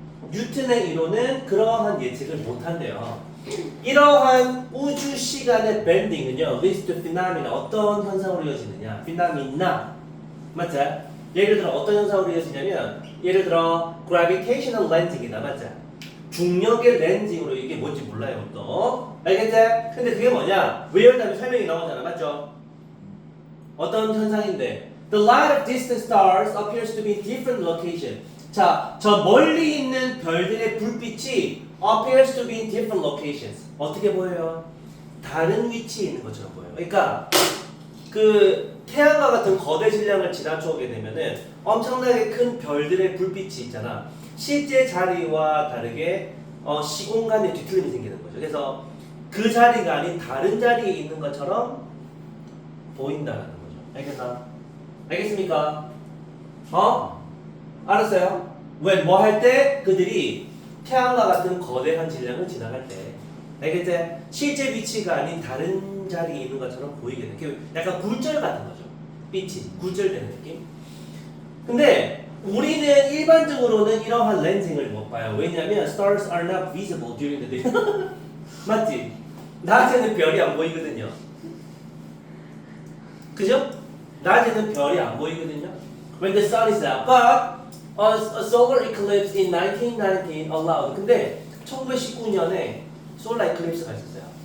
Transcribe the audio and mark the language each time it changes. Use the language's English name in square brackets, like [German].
[Korean] 뉴턴의 이론은 그러한 예측을 못한대요. 이러한 우주 시간의 밴딩은요, [English] leads to phenomena. [Korean] 어떤 현상으로 이어지느냐? phenomena. 맞죠? 예를 들어 어떤 현상으로 이어지냐면 예를 들어 gravitational lensing이다 맞지? 중력의 렌징으로 이게 뭔지 몰라요 또 알겠지? 근데 그게 뭐냐? where 다음에 설명이 나오잖아 맞죠? 어떤 현상인데 [English] the light of distant stars appears to be in different location [Korean] 자, 저 멀리 있는 별들의 불빛이 [English] appears to be in different locations [Korean] 어떻게 보여요? 다른 위치에 있는 것처럼 보여요 그러니까 그 태양과 같은 거대 질량을 지나쳐오게 되면은 엄청나게 큰 별들의 불빛이 있잖아. 실제 자리와 다르게 시공간에 뒤틀림이 생기는 거죠. 그래서 그 자리가 아닌 다른 자리에 있는 것처럼 보인다는 거죠. 알겠나? 알겠습니까? 알았어요? 왜? 뭐 할 때? 그들이 태양과 같은 거대한 질량을 지나갈 때 알겠지? 실제 위치가 아닌 다른 자리에 있는 것처럼 보이게 돼. 약간 굴절 같은 거죠. 빛이 굴절되는 느낌. 근데 우리는 일반적으로는 이러한 렌징을 못 봐요. 왜냐면 [English] stars are not visible during the day. [Korean] 맞지? 낮에는 별이 안 보이거든요. 그죠? 낮에는 별이 안 보이거든요. [English] When the sun is out. But a solar eclipse in 1919 allowed. [Korean] 근데 1919년에 솔라 이클립스가 있었어요.